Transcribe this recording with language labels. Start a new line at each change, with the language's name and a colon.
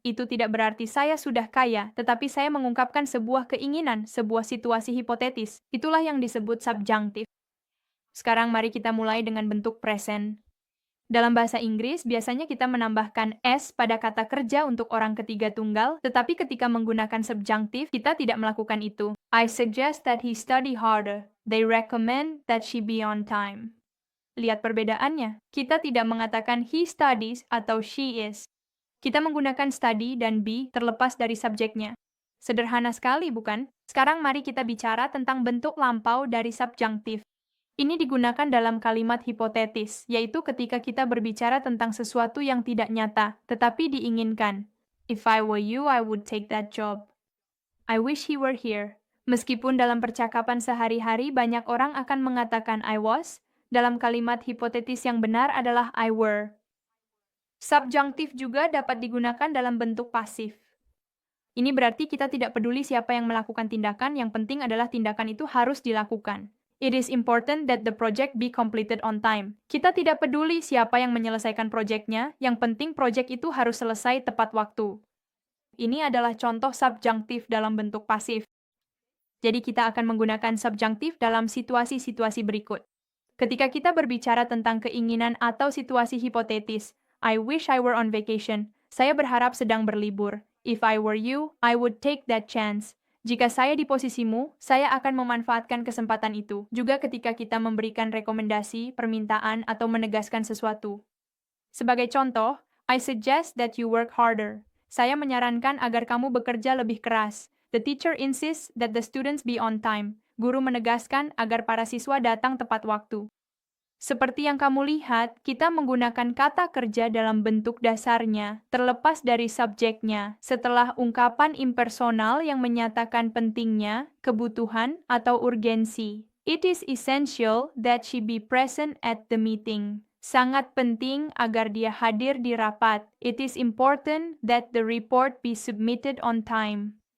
Indonesian: Itu tidak berarti saya sudah kaya, tetapi saya mengungkapkan sebuah keinginan, sebuah situasi hipotetis. Itulah yang disebut subjunktif. Sekarang mari kita mulai dengan bentuk present. Dalam bahasa Inggris, biasanya kita menambahkan s pada kata kerja untuk orang ketiga tunggal, tetapi ketika menggunakan subjunktif, kita tidak melakukan itu.
English: I suggest that he study harder. They recommend that she be on time.
Indonesian: Lihat perbedaannya. Kita tidak mengatakan
English: he studies
Indonesian: atau
English: she is.
Indonesian: Kita menggunakan study dan be terlepas dari subjeknya. Sederhana sekali, bukan? Sekarang mari kita bicara tentang bentuk lampau dari subjunktif. Ini digunakan dalam kalimat hipotetis, yaitu ketika kita berbicara tentang sesuatu yang tidak nyata, tetapi diinginkan.
English: If I were you, I would take that job. I wish he were here.
Indonesian: Meskipun dalam percakapan sehari-hari banyak orang akan mengatakan
English: I was,
Indonesian: dalam kalimat hipotetis yang benar adalah
English: I were.
Indonesian: Subjunktif juga dapat digunakan dalam bentuk pasif. Ini berarti kita tidak peduli siapa yang melakukan tindakan, yang penting adalah tindakan itu harus dilakukan.
English: It is important that the project be completed on time.
Indonesian: Kita tidak peduli siapa yang menyelesaikan proyeknya, yang penting proyek itu harus selesai tepat waktu. Ini adalah contoh subjunktif dalam bentuk pasif. Jadi kita akan menggunakan subjunktif dalam situasi-situasi berikut. Ketika kita berbicara tentang keinginan atau situasi hipotetis,
English: I wish I were on vacation.
Indonesian: Saya berharap sedang berlibur.
English: If I were you, I would take that chance.
Indonesian: Jika saya di posisimu, saya akan memanfaatkan kesempatan itu. Juga ketika kita memberikan rekomendasi, permintaan, atau menegaskan sesuatu. Sebagai contoh,
English: I suggest that you work harder.
Indonesian: Saya menyarankan agar kamu bekerja lebih keras.
English: The teacher insists that the students be on time.
Indonesian: Guru menegaskan agar para siswa datang tepat waktu. Seperti yang kamu lihat, kita menggunakan kata kerja dalam bentuk dasarnya, terlepas dari subjeknya, setelah ungkapan impersonal yang menyatakan pentingnya, kebutuhan, atau urgensi.
English: It is essential that she be present at the meeting.
Indonesian: Sangat penting agar dia hadir di rapat.
English: It is important that the report be submitted on time.